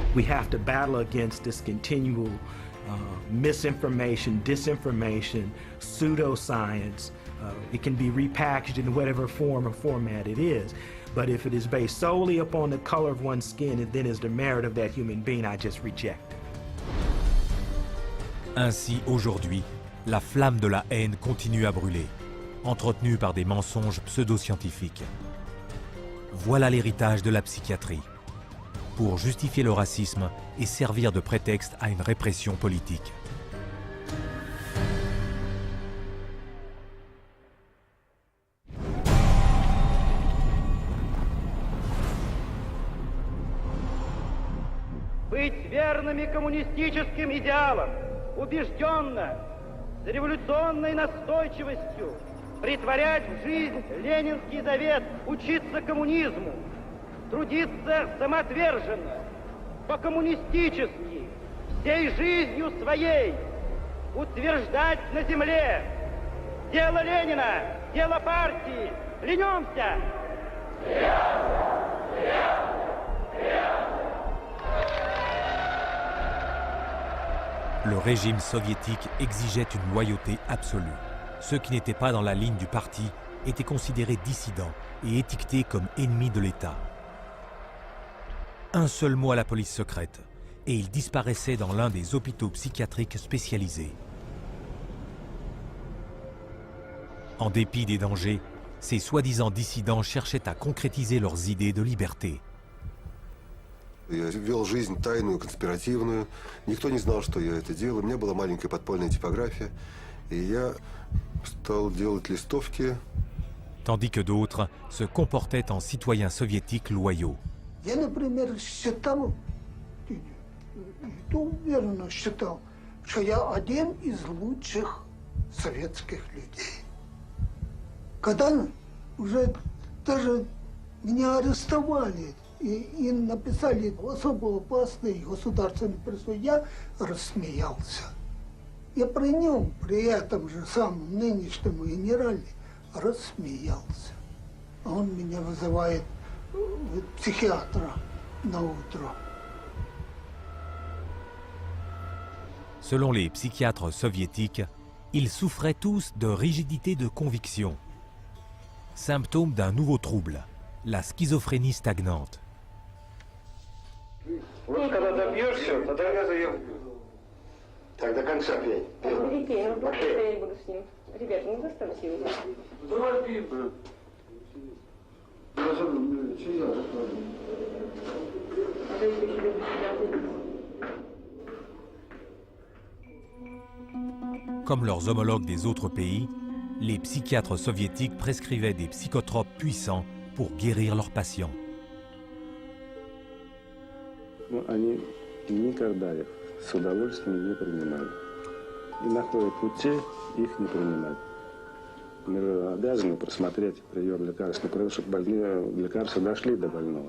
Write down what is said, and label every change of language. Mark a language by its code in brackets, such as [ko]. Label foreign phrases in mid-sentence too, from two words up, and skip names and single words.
[en] We have to battle against this continual misinformation, disinformation, pseudoscience. It can be repackaged in whatever form or format it is. But if it is based solely upon the color of one's skin, it then is the merit of that human being I just reject. [fr] Ainsi, aujourd'hui, la flamme de la haine continue à brûler, entretenue par des mensonges pseudo-scientifiques. Voilà l'héritage de la psychiatrie, pour justifier le racisme et servir de prétexte à une répression politique. [ru] Быть верными коммунистическим идеалам, убежденно, с революционной настойчивостью, притворять в жизнь ленинский завет, учиться коммунизму, трудиться самоотверженно, по-коммунистически, всей жизнью своей, утверждать на земле дело Ленина, дело партии. Клянемся! [fr] Le régime soviétique exigeait une loyauté absolue. Ceux qui n'étaient pas dans la ligne du parti étaient considérés dissidents et étiquetés comme ennemis de l'État. Un seul mot à la police secrète, et ils disparaissaient dans l'un des hôpitaux psychiatriques spécialisés. En dépit des dangers, ces soi-disant dissidents cherchaient à concrétiser leurs idées de liberté. [ru] Я вел жизнь тайную, конспиративную. Никто не знал, что я это делаю. У меня была маленькая подпольная типография. И я стал делать листовки. [fr] Tandis que d'autres se comportaient en citoyens soviétiques loyaux. [ru] Я, например, считал, и то уверенно считал, что я один из лучших советских людей. Когда уже даже меня арестовали, и написали особо опасный государственный призыв, я рассмеялся. Я при нем, при этом же самом нынешнем генерале, рассмеялся. А он меня вызывает психиатра на утро. [fr] Selon les psychiatres soviétiques, ils souffraient tous de rigidité de conviction, symptôme d'un nouveau trouble, la schizophrénie stagnante. [ru] Вот когда добьешься, тогда я заем. Так, до конца пей. Я не буду с ним. Ребята, ну заставьте его. Давай пей, брат. [fr] Comme leurs homologues des autres pays, les psychiatres soviétiques prescrivaient des psychotropes puissants pour guérir leurs patients. [ru] Они никогда их с удовольствием не принимали. И находят пути их не принимать. Мы обязаны просмотреть прием лекарственных продуктов, чтобы больные лекарства дошли до больного.